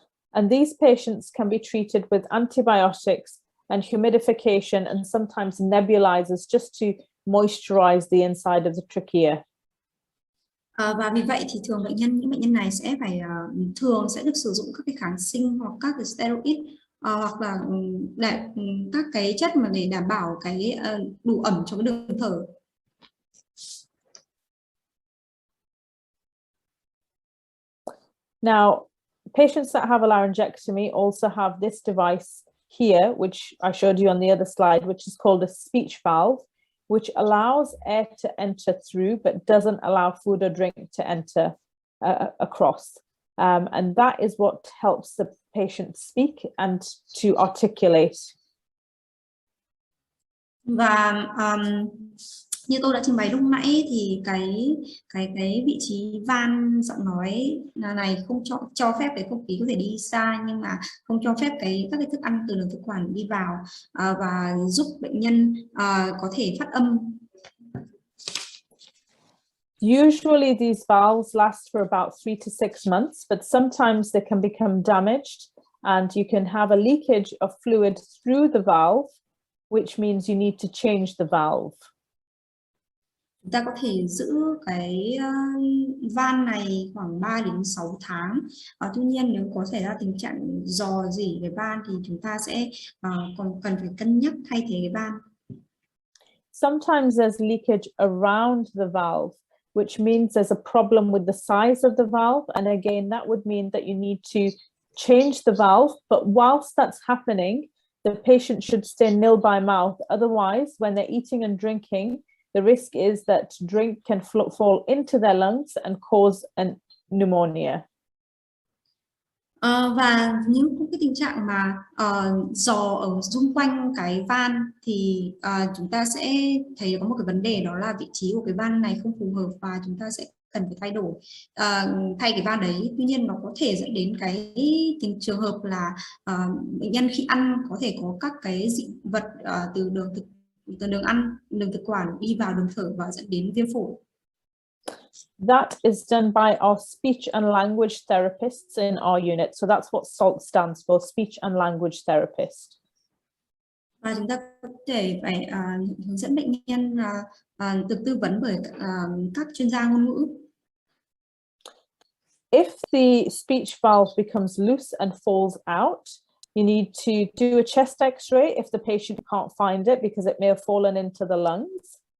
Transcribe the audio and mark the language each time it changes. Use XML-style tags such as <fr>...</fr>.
<en>And these patients can be treated with antibiotics and humidification and sometimes nebulizers just to moisturize the inside of the trachea.</en> <vi>Và vì vậy thì những bệnh nhân này sẽ phải thường sẽ được sử dụng các cái kháng sinh hoặc các cái steroid, hoặc là các cái chất mà để đảm bảo cái đủ ẩm cho cái đường thở.</vi> <en>Now, patients that have a laryngectomy also have this device here, which I showed you on the other slide, which is called a speech valve, which allows air to enter through, but doesn't allow food or drink to enter across. And that is what helps the patient speak and to articulate.</en> <vi>Và như tôi đã trình bày lúc nãy thì cái vị trí van giọng nói này không cho phép cái không khí có thể đi xa, nhưng mà không cho phép các cái thức ăn từ đường thực quản đi vào, và giúp bệnh nhân có thể phát âm.</vi> <en>Usually these valves last for about 3 to 6 months, but sometimes they can become damaged and you can have a leakage of fluid through the valve, which means you need to change the valve.</en> <vi>Chúng ta có thể giữ cái van này khoảng 3 đến 6 tháng. Tuy nhiên nếu có xảy ra tình trạng rò rỉ cái van thì chúng ta sẽ còn cần phải cân nhắc thay thế cái van.</vi> <en>Sometimes there's leakage around the valve, which means there's a problem with the size of the valve. And again, that would mean that you need to change the valve. But whilst that's happening, the patient should stay nil by mouth. Otherwise, when they're eating and drinking, the risk is that drink can fall into their lungs and cause an pneumonia.</en> <vi>Và những cái tình trạng mà giò ở xung quanh cái van thì chúng ta sẽ thấy có một cái vấn đề, đó là vị trí của cái van này không phù hợp và chúng ta sẽ cần phải thay đổi, thay cái van đấy. Tuy nhiên nó có thể dẫn đến cái trường hợp là bệnh nhân khi ăn có thể có các cái dị vật từ đường thực quản đi vào đường thở và dẫn đến viêm phổi.</vi> <en>That is done by our speech and language therapists in our unit. So that's what SALT stands for, speech and language therapist.</en> <vi>Và chúng ta có thể phải hướng dẫn bệnh nhân được tư vấn bởi các chuyên gia ngôn ngữ.</vi> <en>If the speech valve becomes loose and falls out, you need to do a chest x-ray if the patient can't find it because it may have fallen into the lungs.</en>